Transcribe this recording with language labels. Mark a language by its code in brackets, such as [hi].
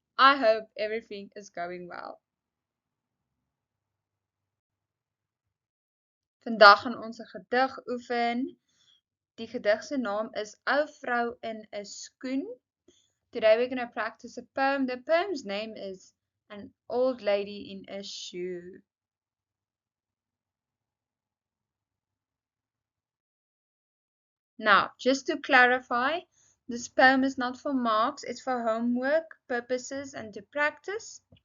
[en] I hope everything is going well. [af] Vandag gaan ons 'n gedig oefen. Die gedig se naam is Ou vrou in 'n skoen. [en] Today we're going to practice a poem. The poem's name is An Old Lady in a Shoe. Now, just to clarify, this poem is not for marks, it's for homework purposes and to practice.